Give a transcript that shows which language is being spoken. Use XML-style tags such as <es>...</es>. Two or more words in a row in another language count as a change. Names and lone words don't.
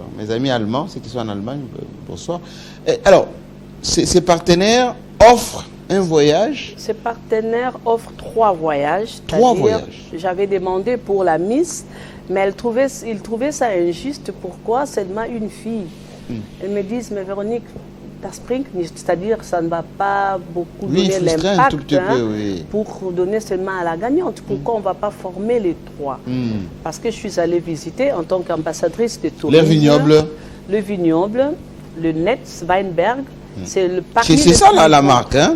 <fr>Mes amis allemands, ceux qui sont en Allemagne, bonsoir. Alors, ces partenaires offrent un voyage. Ces partenaires offrent 3 voyages. 3 voyages. J'avais demandé pour la Miss, mais ils trouvaient ça injuste. Pourquoi seulement une fille? Elles me disent, mais Véronique,</fr> <de>das bringt nicht,</de> <fr>c'est-à-dire ça ne va pas beaucoup donner l'impact pour donner seulement à la gagnante. Pourquoi on ne va pas former les 3? Parce que je suis allée visiter en tant qu'ambassadrice de tourisme. Le vignoble, le Netz Weinberg. C'est ça la marque, hein?</fr>